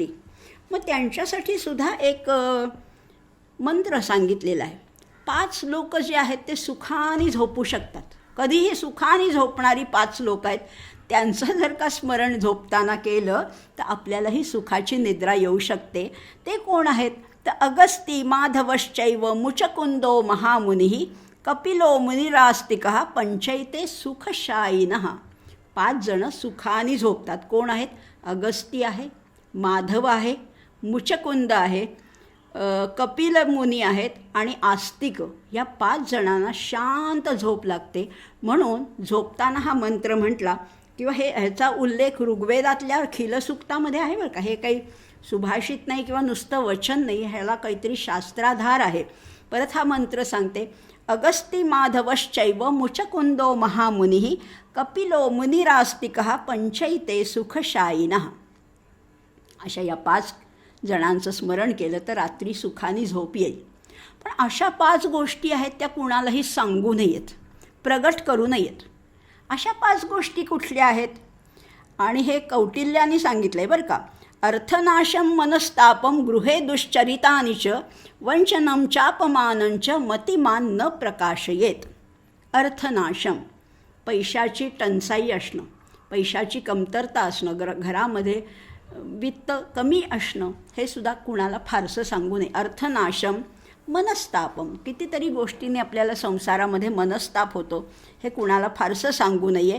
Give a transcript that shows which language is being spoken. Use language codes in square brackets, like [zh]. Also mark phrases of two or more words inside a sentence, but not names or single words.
[mr] मग त्यांच्यासाठी सुद्धा एक मंत्र सांगितलेला आहे. 5 लोक जे आहेत ते सुखाने झोपू शकतात. कधीही सुखाने झोपणारी 5 लोक आहेत. त्यांचं जर का स्मरण झोपताना केलं तर आपल्यालाही सुखाची निद्रा येऊ शकते. ते कोण आहेत तर [sa] अगस्ती माधवश्चैव मुचकुंदो महामुनिः कपिलो मुनिरास्तिकः पंचैते सुखशायिनः. [mr] 5 जण सुखाने झोपतात. कोण आहेत? अगस्ती आहे, माधव आहे, मुचकुंद आहे, कपिल मुनी आहेत आणि आस्तिक. या 5 जणांना शांत झोप लागते. म्हणून झोपताना हा मंत्र म्हटला किंवा ह्याचा उल्लेख ऋग्वेदातल्या खिलसूक्तामध्ये आहे बरं का. हे काही सुभाषित नाही किंवा नुसतं वचन नाही, ह्याला काहीतरी शास्त्राधार आहे. परत हा मंत्र सांगते, [sa] अगस्ती माधवश्चैव मुचकुंदो महामुनिः कपिलो मुनिरास्तिकः पंचैते सुखशायिनः. [mr] अशा या 5 जणांचं स्मरण केलं तर रात्री सुखाने झोप येईल. पण अशा 5 गोष्टी आहेत त्या कुणालाही सांगू नयेत, प्रगट करू नयेत. अशा 5 गोष्टी कुठल्या आहेत? आणि हे कौटिल्याने सांगितलं आहे बरं का. [sa] अर्थनाशम मनस्तापम गृहे दुश्चरितानि च वंचनम चापमानंच मतिमान न प्रकाशयेत. [mr] अर्थनाशम, पैशाची टंचाई असणं, पैशाची कमतरता असणं, घरामध्ये वित्त कमी असणं, हे सुद्धा कुणाला फारसं सांगू नये. [sa] अर्थनाशम मनस्तापम, [mr] कितीतरी गोष्टींनी आपल्याला संसारामध्ये मनस्ताप होतो, हे कुणाला फारसं सांगू नये.